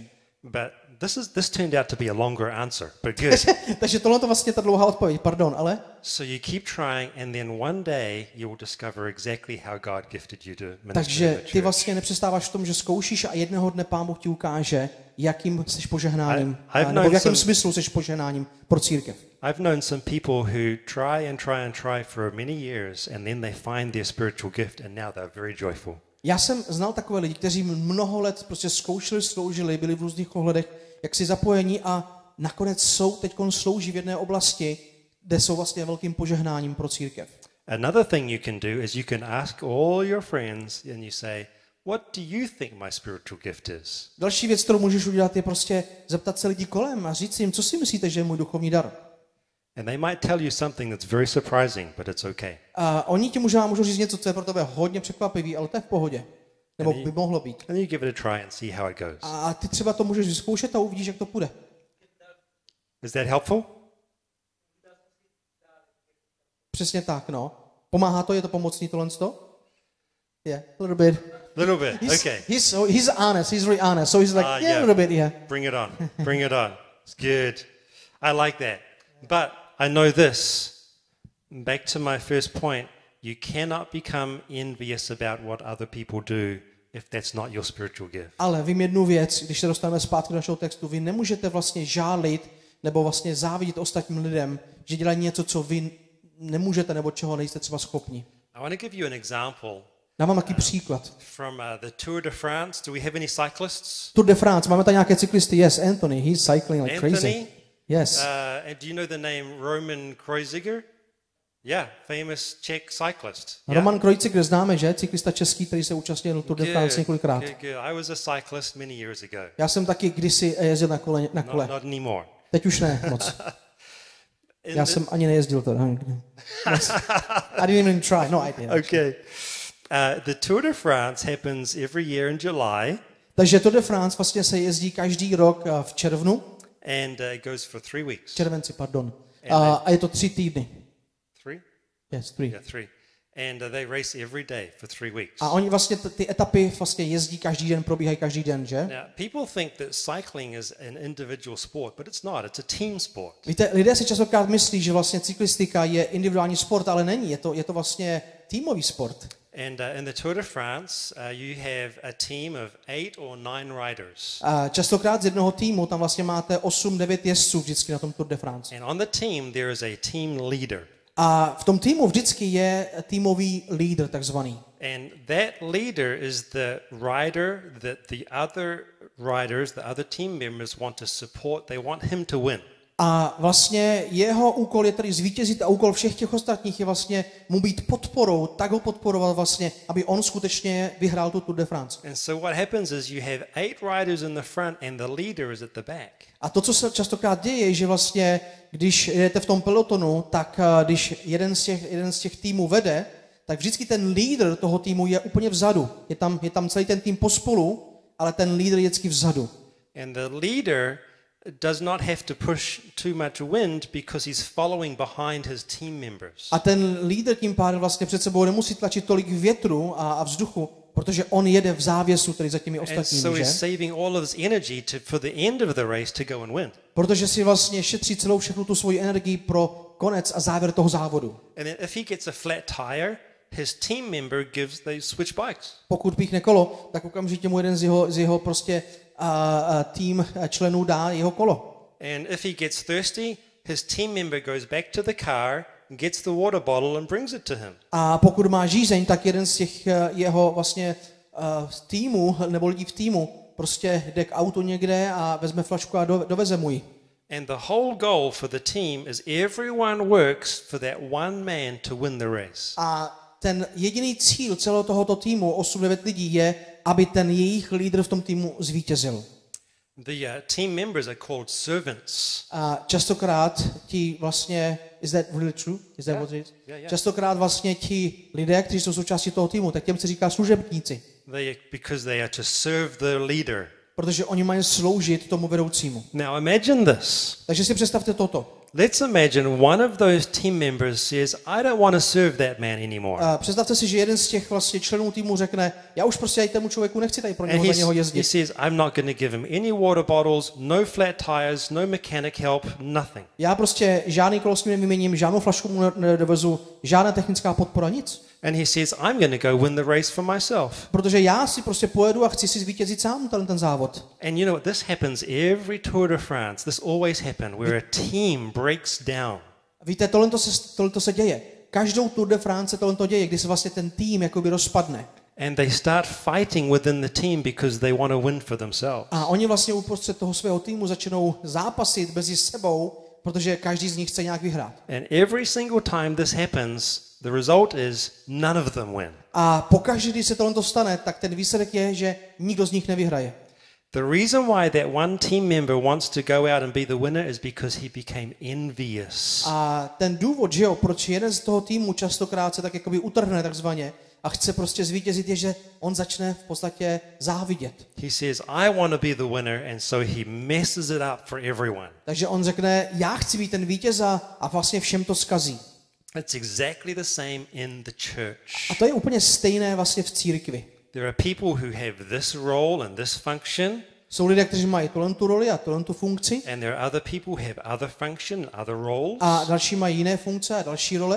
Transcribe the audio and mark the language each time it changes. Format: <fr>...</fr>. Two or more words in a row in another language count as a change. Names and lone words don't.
<en>But this turned out to be a longer answer, but good.</en> <cs>Takže tohle to vlastně ta dlouhá odpověď, pardon, ale?</cs> <en>So you keep trying and then one day you will discover exactly how God gifted you to minister</en> <cs>Takže</cs> <en>in the</en> <cs>ty</cs> <en>church.</en> <cs>vlastně nepřestáváš v tom, že zkoušíš a jednoho dne Pán Bůh ti ukáže, jakým seš požehnáním, nebo v jakém smyslu seš požehnáním pro církev.</cs> <en>I've known some people who try and try and try for many years and then they find their spiritual gift and now they're very joyful.</en> <cs>Já jsem znal takové lidi, kteří mnoho let prostě zkoušeli, sloužili, byli v různých ohledech, jak si zapojení a nakonec teďkon slouží v jedné oblasti, kde jsou vlastně velkým požehnáním pro církev.</cs> <en>Another thing you can do is you can ask all your friends and you say, what do you think my spiritual gift is?</en> <cs>Další věc, kterou můžeš udělat, je prostě zeptat se lidí kolem a říct jim, co si myslíte, že je můj duchovní dar.</cs> <en>And they might tell you something that's very surprising, but it's okay.</en> <cs>A oni ti můžou říct něco, co je pro tebe hodně překvapivý, ale to je v pohodě. Nebo by mohlo být.</cs> <en>And you give it a try and see how it goes.</en> <cs>A ty třeba to můžeš vyzkoušet a uvidíš, jak to půjde.</cs> <en>Is that helpful?</en> <cs>Přesně tak, no. Pomáhá to, je to pomocný tohle?</cs> <en>Yeah, a little bit. Little bit, okay. He's honest, he's really honest. So he's like, yeah, a little bit, yeah. Bring it on, bring it on. It's good. I like that. But I know this. Back to my first point, you cannot become envious about what other people do if that's not your spiritual gift.</en> <cs>Ale vím jednu věc, když se dostaneme zpátky do našeho textu, vy nemůžete vlastně žálit nebo vlastně závidět ostatním lidem, že dělají něco, co vy nemůžete nebo čeho nejste třeba schopni.</cs> <en>I want to give you an example.</en> <cs>Dám vám takový příklad.</cs> <en>From the Tour de France. Do we have any cyclists?</en> <cs>Tour de France, máme tam nějaké cyklisty.</cs> <en>Yes, Anthony, he's cycling like Anthony? crazy. Yes. And do you know the name Roman Kreuziger? Yeah, famous Czech cyclist. Yeah?</en> <cs>Roman Kreuziger známe, že? Cyklista český, který se účastnil Tour de France několikrát.</cs> <en>Good. I was a cyclist many years ago.</en> <cs>Já jsem taky kdysi jezdil na kole.</cs> <en>Not anymore.</en> <cs>Teď už ne moc. Já jsem ani nejezdil to.</cs> <en>I didn't even try. No, I did. Okay. The Tour de France happens every year in July.</en> <cs>Takže Tour de France vlastně se jezdí každý rok v červnu.</cs> <en>And it goes for 3 weeks.</en> <cs>Červenci, pardon. A je to 3 týdny.</cs> <en>3? Yes, 3. Yeah, 3. And they race every day for 3 weeks.</en> <cs>A oni vlastně ty etapy vlastně jezdí každý den, probíhají každý den, že?</cs> <en>Now, people think that cycling is an individual sport, but it's not. It's a team sport.</en> <cs>Víte, lidé si častokrát myslí, že vlastně cyklistika je individuální sport, ale není. Je to vlastně týmový sport.</cs> <en>And in the Tour de France, you have a team of 8 or 9 riders.</en> <cs>A častokrát z jednoho týmu tam vlastně máte 8-9 jezdců vždycky na tom Tour de France.</cs> <en>And on the team there is a team leader.</en> <cs>A v tom týmu vždycky je týmový lídr takzvaný.</cs> <en>And that leader is the rider that the other riders, the other team members want to support. They want him to win.</en> <cs>A vlastně jeho úkol je tedy zvítězit a úkol všech těch ostatních je vlastně mu být podporou, tak ho podporovat vlastně, aby on skutečně vyhrál tu Tour de France.</cs> <en>And so what happens is you have 8 riders in the front and the leader is at the back.</en> <cs>A to, co se častokrát děje, je, že vlastně, když jdete v tom pelotonu, tak když jeden z těch týmů vede, tak vždycky ten lídr toho týmu je úplně vzadu. Je tam celý ten tým pospolu, ale ten lídr je vždycky vzadu.</cs> <en>And the leader does not have to push too much wind because he's following behind his team members.</en> <cs>A ten lídr tím pádem vlastně před sebou nemusí tlačit tolik větru a vzduchu, protože on jede v závěsu, tedy za těmi ostatními,</cs> <en>so</en> <cs>že?</cs> <en>he's saving all of his energy for the end of the race to go and win.</en> <cs>Protože si vlastně šetří všechnu tu svoji energii pro konec a závěr toho závodu.</cs> <en>And then if he gets a flat tire, his team member they switch bikes.</en> <cs>Pokud píchne kolo, tak okamžitě mu jeden z jeho prostě tým členů dá jeho kolo.</cs> <en>And if he gets thirsty, his team member goes back to the car, gets the water bottle and brings it to him.</en> <cs>A pokud má žízeň, tak jeden z těch jeho vlastně týmu nebo lidí v týmu prostě jde k autu někde a vezme flašku a doveze mu ji.</cs> <en>And the whole goal for the team is everyone works for that one man to win the race.</en> <cs>A ten jediný cíl celého tohoto týmu, 8-9 lidí, je, aby ten jejich lídr v tom týmu zvítězil.</cs> <en>The team members are called servants.</en> <cs>A častokrát ti vlastně,</cs> <en>is that really true? Is that what it is? Yeah.</en> <cs>Častokrát vlastně ti lidé, kteří jsou součástí toho týmu, tak těm se říká služebníci.</cs> <en>Because they are to serve the leader.</en> <cs>Protože oni mají sloužit tomu vedoucímu.</cs> <en>Now imagine this.</en> <cs>Takže si představte toto.</cs> <en>Let's imagine one of those team members says, I don't want to serve that man anymore.</en> <cs>Představte si, že jeden z těch vlastně členů týmu řekne, já už prostě tomu člověku nechci tady pro něho za něho jezdit.</cs> <en>He says, I'm not going to give him any water bottles, no flat tires, no mechanic help, nothing.</en> <cs>Já prostě žádný kolo s ním nevyměním, žádnou flašku mu nedovezu, žádná technická podpora, nic.</cs> <en>And he says, I'm going to go win the race for myself.</en> <cs>Protože já si prostě pojedu a chci si zvítězit sám ten závod.</cs> <en>And you know what? This happens every Tour de France. This always happens where a team breaks down.</en> <cs>Víte, tohle se děje. Každou Tour de France se tohle děje, kdy se vlastně ten tým jakoby rozpadne.</cs> <en>And they start fighting within the team because they want to win for themselves.</en> <cs>A oni vlastně uprostřed toho svého týmu začnou zápasit mezi sebou, protože každý z nich chce nějak vyhrát.</cs> <en>And every single time this happens, the result is none of them win.</en> <cs>A pokaždé, když se tohle stane, tak ten výsledek je, že nikdo z nich nevyhraje.</cs> <en>The reason why that one team member wants to go out and be the winner is because he became envious.</en> <cs>A ten důvod, že jo, proč jeden z toho týmu častokrát se tak jakoby utrhne takzvaně, a chce prostě zvítězit, je, že on začne v podstatě závidět.</cs> <en>He says, I want to be the winner, and so he messes it up for everyone.</en> <cs>Takže on řekne, já chci být ten vítěz a vlastně všem to zkazí.</cs> <en>It's exactly the same in the church.</en> <cs>A to je úplně stejné vlastně v církvi.</cs> <en>There are people who have this role and this function,</en> <cs>Jsou lidé, kteří mají tu roli a tu funkci.</cs> <en>and there are other people who have other function and other roles.</en> <cs>A další mají jiné funkce a další role.</cs>